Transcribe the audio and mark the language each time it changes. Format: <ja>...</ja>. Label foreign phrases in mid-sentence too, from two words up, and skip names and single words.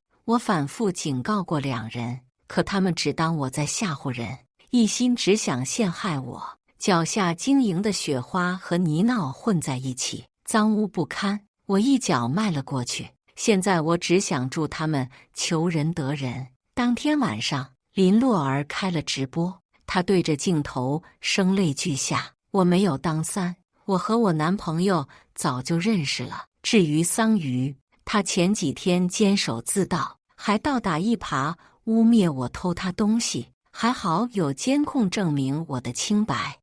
<zh>我反覆警告過2人，可他們只當我在嚇唬人，一心只想陷害我。腳下晶瑩的雪花和泥淖混在一起，髒污不堪。我一腳邁了過去。現在我只想助他們求人得人。” 當天晚上，林洛兒開了直播，她對着鏡頭聲淚俱下：“我沒有當三，我和我男朋友早就認識了。至於桑榆，他前幾天監守自盜，還倒打一耙污蔑我偷他東西，還好有監控證明我的清白。</zh>